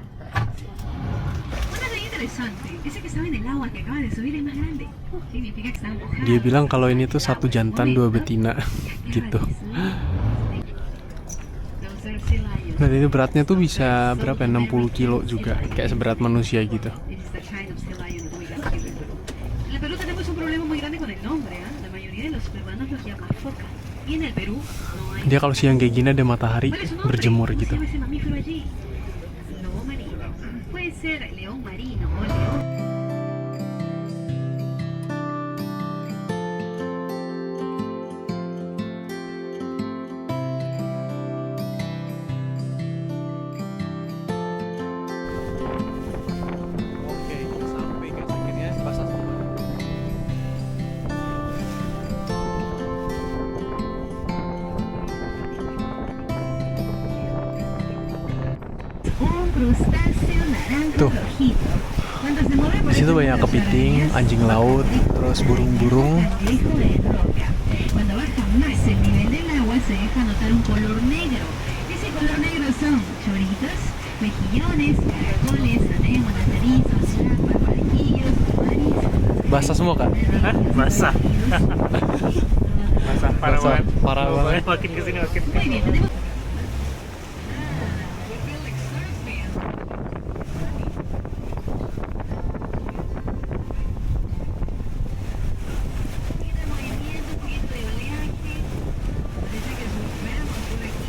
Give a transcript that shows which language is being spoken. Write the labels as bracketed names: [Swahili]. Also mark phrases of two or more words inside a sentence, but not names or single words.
[Spanish] Una ley interesante. Dice que estaba en el agua que acaba de subir es más grande. Significa que está mojado. [Indonesian] Dia bilang kalau ini tuh 1 jantan 2 betina gitu. [English] Those are sea lions. [Indonesian] Nah ini beratnya tuh bisa berapa ya? 60 kilo juga. Kayak seberat manusia gitu. [English] It is the kind of sea lion that we got here in Perú. [Spanish] En el Perú tenemos un problema muy grande con el nombre, ¿eh? La mayoría de los peruanos los llaman foca. Y en el Perú no hay. [Indonesian] Dia kalau siang kayak gini ada matahari [Spanish] ¿Cuál es su nombre? [Indonesian] berjemur [Spanish] ¿Cómo se [Indonesian] gitu. [Spanish] llama ese mamífero allí? Lobo marino. Puede ser león marino o león. [Indonesian] Oke, sampai guys akhirnya pasar. [Spanish] Un crustáceo naranja [Indonesian] Tuh. [Spanish] rojito. Cuando se mueve por [Indonesian] Di situ [Spanish] esa [Indonesian] banyak [Spanish] zona, [Indonesian] kepiting, [Spanish] las arañas, [Indonesian] anjing laut, terus burung-burung. [Spanish] cangrejo de roca. Cuando baja más el nivel del agua se deja notar un color negro. Ese color negro son choritos, mejillones, caracoles, anémonas, erizos, lapas, barquillos, mariscos. [Indonesian] Basah semua kak? Hah? Basah. Basah parah Basah, banget. parah banget. Makin kesini makin. [Spanish] Muy bien, tenemos. Tiene movimiento, un poquito de oleaje. Parece que surfeamos por aquí.